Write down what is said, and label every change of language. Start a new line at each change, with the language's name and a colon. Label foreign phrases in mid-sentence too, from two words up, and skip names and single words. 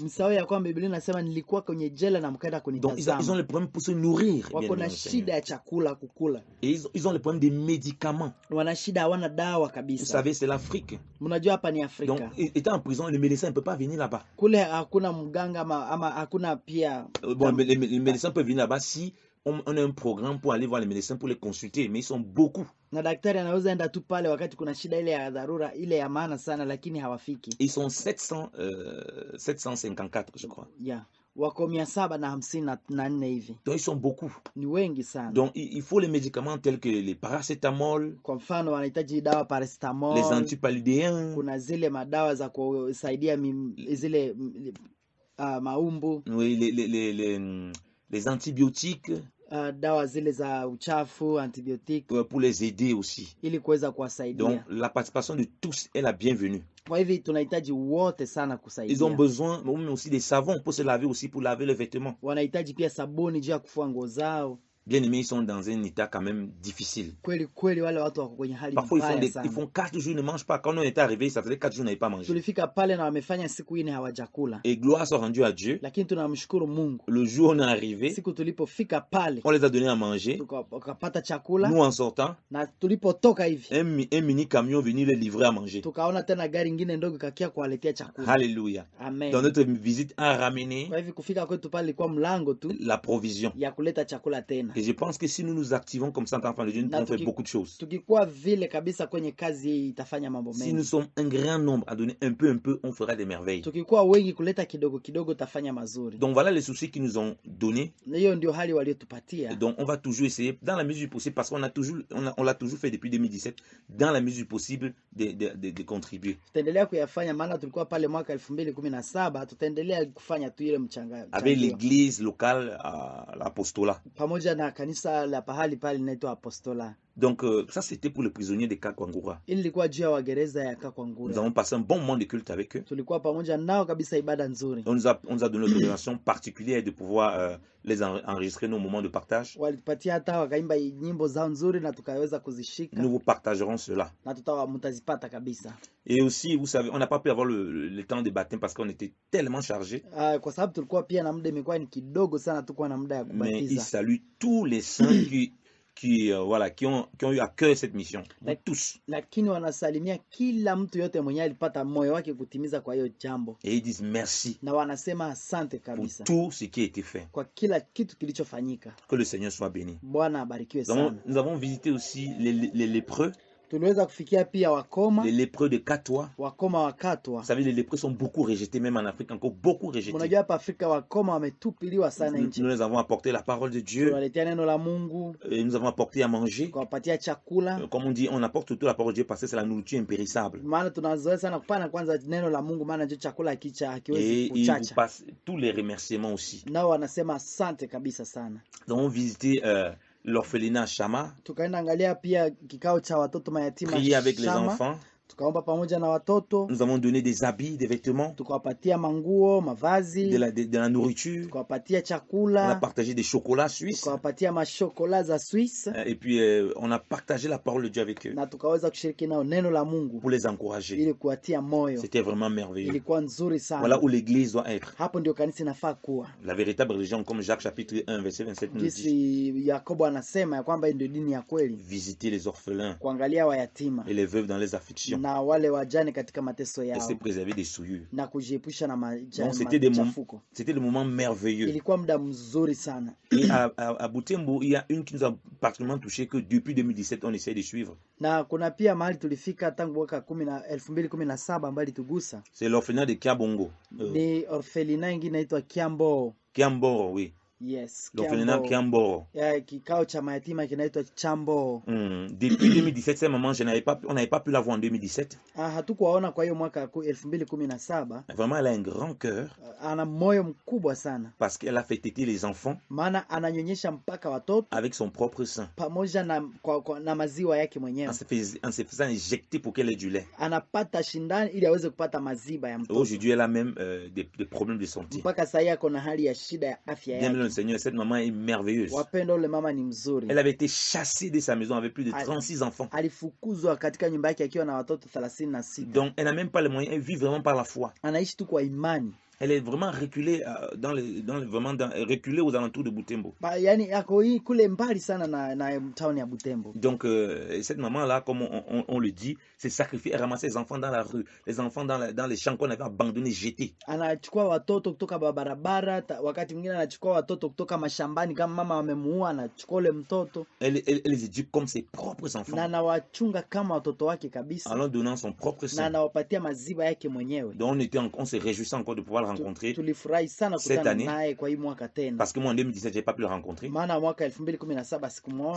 Swahili: Msahau ya kwamba Biblia inasema nilikuwa kwenye jela na mkaenda
French: Donc ils ont
Swahili: kunitazama.
French: les problèmes pour se nourrir. bien
Swahili: Wako
French: aimé dans
Swahili: na
French: le Seigneur.
Swahili: shida ya chakula kukula,
French: Et ils ont les problèmes des médicaments.
Swahili: wana shida, hawana dawa
French: Vous
Swahili: kabisa.
French: savez, c'est l'Afrique.
Swahili: Mnajua hapa ni
French: Donc,
Swahili: Afrika,
French: étant en prison, le médecin ne peut pas venir là-bas.
Swahili: kule hakuna mganga ama hakuna pia
French: Bon, les médecins peuvent venir là-bas si on a un programme pour aller voir les médecins, pour les consulter. Mais ils sont beaucoup.
Swahili: na daktari anaweza enda tu pale wakati kuna shida ile ya dharura ile ya maana sana, lakini hawafiki.
French: Ils sont 754, je crois.
Swahili: Yeah. Wako 754 hivi,
French: Donc, ils sont beaucoup.
Swahili: ni wengi sana.
French: Donc, il faut les médicaments tels que les paracétamol,
Swahili: Kwa mfano wanahitaji dawa
French: les paracetamol, antipaludéens,
Swahili: kuna zile madawa za kusaidia zile maumbu,
French: oui, les antibiotiques
Swahili: dawa zile za uchafu,
French: antibiotique, pour les aider aussi.
Swahili: ili kuweza
French: Donc,
Swahili: kuwasaidia.
French: la participation de tous est la bienvenue.
Swahili: Kwa hivi tunahitaji wote sana
French: Ils ont
Swahili: kusaidia.
French: besoin aussi des savons pour se laver aussi, pour laver les vêtements.
Swahili: Wanahitaji pia sabuni juu ya kufua nguo zao.
French: Bien aimés, ils sont dans un état quand même difficile.
Swahili: Kweli kweli, wale watu wako kwenye hali
French: Parfois,
Swahili: mbaya
French: ils
Swahili: sana.
French: font 4 jours, ils ne mangent pas. Quand on est arrivé, ça faisait 4 jours, ils n'avaient pas mangé.
Swahili: Tulifika pale na wamefanya siku 4 hawajakula,
French: Et gloire soit rendue à Dieu.
Swahili: lakini tunamshukuru Mungu.
French: Le jour où on est arrivé,
Swahili: Siku tulipofika pale
French: on les a donné à manger.
Swahili: tukapata chakula,
French: Nous, en sortant,
Swahili: na tulipotoka hivi
French: un mini camion venu les livrer à manger.
Swahili: tukaona tena gari ingine ndogo kakia kuwaletea chakula.
French: Alléluia. Amen. Donc, notre visite a ramené
Swahili: Kwa hivi kufika kwetu pale ilikuwa mlango tu
French: la provision.
Swahili: ya kuleta chakula tena.
French: Et je pense que si nous nous activons comme ça en tant qu'enfants de Dieu, nous pouvons faire beaucoup de choses.
Swahili: Tukikuwa vile kabisa kwenye kazi hii itafanya mambo
French: Si nous
Swahili: mengi.
French: sommes un grand nombre à donner un peu, on fera des merveilles.
Swahili: Tukikuwa wengi kuleta kidogo kidogo tafanya mazuri.
French: Donc voilà les soucis qu'ils nous ont donnés.
Swahili: Na hiyo ndio hali waliotupatia.
French: Et donc on va toujours essayer, dans la mesure du possible, parce qu'on a toujours, on l'a toujours fait depuis 2017, dans la mesure du possible, de contribuer.
Swahili: Tutaendelea kuyafanya, maana tulikuwa pale mwaka 2017, tutaendelea kufanya tu ile
French: Avec l'église locale à l'apostolat.
Swahili: pamoja na kanisa la pahali pale linaitwa Apostola.
French: Donc ça c'était pour les prisonniers de Kakwangura.
Swahili: Ili ilikuwa juu ya wagereza ya
French: Nous
Swahili: Kakwangura.
French: avons passé un bon moment de culte avec eux.
Swahili: Tulikuwa pamoja nao kabisa, ibada nzuri.
French: On nous a donné l'autorisation particulière de pouvoir les enregistrer nos moments de partage.
Swahili: Walitupatia hata wakaimba nyimbo zao nzuri na tukaweza kuzishika,
French: Nous vous partagerons cela.
Swahili: na mtazipata kabisa.
French: Et aussi, vous savez, on n'a pas pu avoir le temps de baptême parce qu'on était tellement chargés.
Swahili: Kwa sababu tulikuwa pia na muda, imekuwa ni kidogo sana, tukuwa na muda ya
French: Mais il
Swahili: kubatiza.
French: salue tous les saints qui ont eu à cœur cette mission. Donc, tous.
Swahili: Lakini wanasalimia kila mtu yote mwenye alipata moyo wake kutimiza kwa hiyo jambo,
French: Et ils disent merci
Swahili: na wanasema asante
French: pour
Swahili: kabisa
French: tout ce qui a été fait.
Swahili: kwa kila kitu kilichofanyika.
French: Que le Seigneur soit béni.
Swahili: Bwana abarikiwe sana.
French: Nous avons visité aussi les lépreux,
Swahili: Tuliweza kufikia pia wakoma,
French: les lépreux de Katoa.
Swahili: wakoma wakatwa.
French: Vous savez, les lépreux sont beaucoup rejetés, même en Afrique, encore beaucoup rejetés.
Swahili: Mnajua hapa Afrika wakoma wametupiliwa sana nchi.
French: Nous les avons apporté la parole de Dieu,
Swahili: Tunaletea neno la Mungu,
French: et nous avons apporté à manger.
Swahili: kuwapatia chakula,
French: Comme on dit, on apporte surtout la parole de Dieu parce que c'est la nourriture impérissable.
Swahili: maana tunazoea sana kupana kwanza neno la Mungu, maana ndio chakula hakiwezi
French: Et ils vous
Swahili: kuchacha.
French: passent tous les remerciements aussi.
Swahili: Nao wanasema asante kabisa sana.
French: Nous avons visité l'orphelinat Shama,
Swahili: Tukaenda angalia pia kikao cha watoto mayatima
French: prié avec les
Swahili: Shama.
French: enfants.
Swahili: Tukaomba pamoja na watoto,
French: Nous avons donné des habits, des vêtements,
Swahili: tukawapatia manguo, mavazi,
French: de la nourriture.
Swahili: tukawapatia
French: On a
Swahili: chakula,
French: partagé des chocolats suisses.
Swahili: tukawapatia mashokola za Swiss,
French: Et puis, on a partagé la parole de Dieu avec eux
Swahili: na tukaweza kushiriki nao neno la Mungu
French: pour les encourager.
Swahili: ili kuwatia moyo.
French: C'était vraiment merveilleux.
Swahili: Ilikuwa nzuri
French: Voilà
Swahili: sana.
French: où l'église doit être.
Swahili: Hapo ndio kanisa inafaa kuwa,
French: La véritable religion, comme Jacques chapitre 1, verset 27 nous dit.
Swahili: jinsi Yakobo anasema ya kwamba ndio dini ya kweli,
French: Visiter les orphelins
Swahili: kuangalia wayatima
French: et les veuves dans les afflictions. afflictions.
Swahili: na wale wajane katika mateso
French: Elle s'est
Swahili: yao
French: préservée des souillures.
Swahili: na kujiepusha na
French: Donc c'était des
Swahili: machafuko.
French: moments merveilleux.
Swahili: Ilikuwa muda mzuri sana.
French: Et à Butembo, il y a une qui nous a particulièrement touché que depuis 2017, on essaie de suivre.
Swahili: Na kuna pia mahali tulifika tangu mwaka 2017 ambayo ilitugusa.
French: C'est l'orphelinat de Kiabongo.
Swahili: Ni orfelina ingine inaitwa Kiambo.
French: Kiamboro, oui. Yes, L'orphelinat Kiamboro.
Swahili: Kikao cha mayatima kinaitwa Chambo.
French: Depuis 2017, ces mamans, on n'avait pas pu la voir en 2017.
Swahili: Hatukuwaona kwa hiyo mwaka 2017.
French: Vraiment, elle a un grand cœur
Swahili: Ana moyo mkubwa sana.
French: parce qu'elle a fait téter les enfants
Swahili: Maana ananyonyesha mpaka watoto
French: avec son propre sein.
Swahili: pamoja na maziwa yake mwenyewe.
French: En se faisant injecter pour qu'elle ait du lait.
Swahili: Anapata shindani ili aweze kupata maziba ya mtoto.
French: Aujourd'hui, elle a même des problèmes de santé.
Swahili: Mpaka sasa yako na hali ya shida ya afya
French: Bien
Swahili: yake.
French: le Seigneur, cette maman est merveilleuse.
Swahili: Wapendo, ule mama ni mzuri.
French: Elle avait été chassée de sa maison avec plus de 36 enfants.
Swahili: Alifukuzwa katika nyumba yake akiwa na watoto 36.
French: Donc, elle n'a même pas les moyens. Elle vit vraiment par la foi.
Swahili: Anaishi tu kwa imani.
French: Elle est vraiment reculée, reculée aux alentours de Butembo.
Swahili: Yani ako hii kule mbali sana na town ya Butembo.
French: Donc, cette maman-là, comme on le dit, s'est sacrifiée. Elle ramassait les enfants dans la rue, les enfants dans les champs qu'on avait abandonnés, jetés.
Swahili: Anachukua watoto kutoka barabara, wakati mwingine anachukua watoto kutoka mashambani, kama mama wamemuua, anachukua ule mtoto.
French: Elle les éduque comme ses propres enfants.
Swahili: Na anawachunga kama watoto wake kabisa.
French: En leur donnant son propre sang.
Swahili: Na anawapatia maziba yake mwenyewe.
French: Donc, on se réjouissait encore de pouvoir le rencontrer
Swahili: tulifurahi sana kukutana naye kwa hii mwaka tena.
French: Parce que moi en 2017 j'ai pas pu le rencontrer.
Swahili: Maana mwaka 2017 sikumuona.